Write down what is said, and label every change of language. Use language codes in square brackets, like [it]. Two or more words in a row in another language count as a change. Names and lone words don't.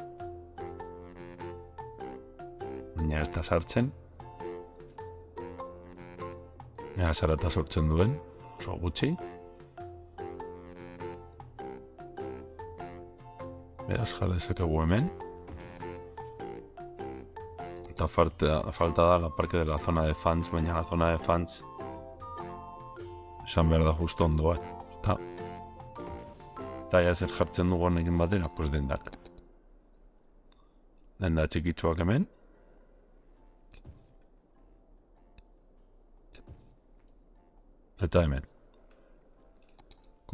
[eu] Baina ez da sartzen. Ea zarata sortzen duen, oso gutxi. Beraz jar dezakegu hemen. Eta falta da [es] la parque de la zona de fans, [eu] baina [es] la zona de fans [eu] esan behar da justo ondoan. Eta zer jartzen dugu honekin batera, pues dendak. Denda txikitsuak hemen. Eta hemen.